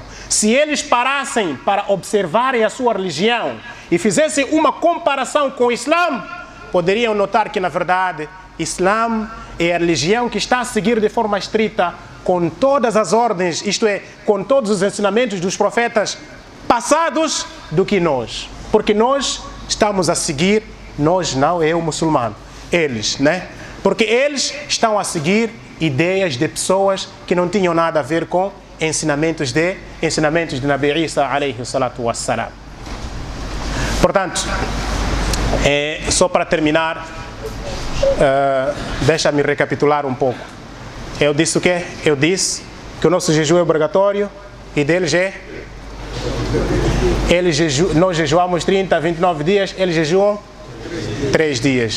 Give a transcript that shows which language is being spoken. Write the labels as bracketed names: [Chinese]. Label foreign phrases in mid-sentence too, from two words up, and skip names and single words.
[Portuguese] Se eles parassem para observarem a sua religião e fizessem uma comparação com o Islã, poderiam notar que na verdade Islã é a religião que está a seguir de forma estrita com todas as ordens, isto é, com todos os ensinamentos dos profetas passados do que nós. Porque nós estamos a seguir, nós não, é o muçulmano, eles, né? Porque eles estão a seguir ideias de pessoas que não tinham nada a ver com ensinamentos de Nabi Isa [Arabic] عليه الصلاة والسلام. [Portuguese] Portanto, só para terminar, deixa-me recapitular um pouco. Eu disse o quê? Eu disse que o nosso jejum é obrigatório e deles nós jejuamos 30, 29 dias, eles jejuam 3 dias.